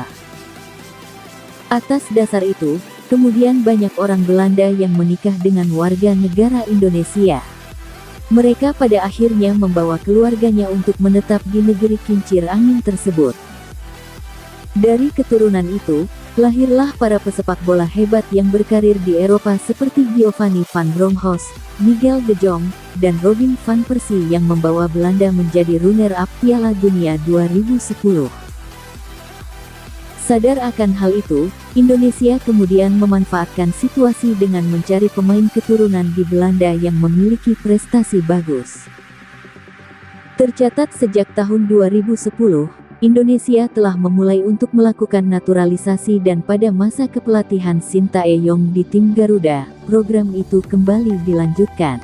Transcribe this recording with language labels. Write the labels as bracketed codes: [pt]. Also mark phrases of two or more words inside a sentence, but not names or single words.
[id] Atas dasar itu, kemudian banyak orang Belanda yang menikah dengan warga negara Indonesia. Mereka pada akhirnya membawa keluarganya untuk menetap di negeri kincir angin tersebut. Dari keturunan itu, lahirlah para pesepak bola hebat yang berkarir di Eropa seperti Giovanni van Bronckhorst, Miguel de Jong, dan Robin van Persie yang membawa Belanda menjadi runner-up Piala Dunia 2010. Sadar akan hal itu, Indonesia kemudian memanfaatkan situasi dengan mencari pemain keturunan di Belanda yang memiliki prestasi bagus. Tercatat sejak tahun 2010, Indonesia telah memulai untuk melakukan naturalisasi dan pada masa kepelatihan Sintayong di tim Garuda, program itu kembali dilanjutkan.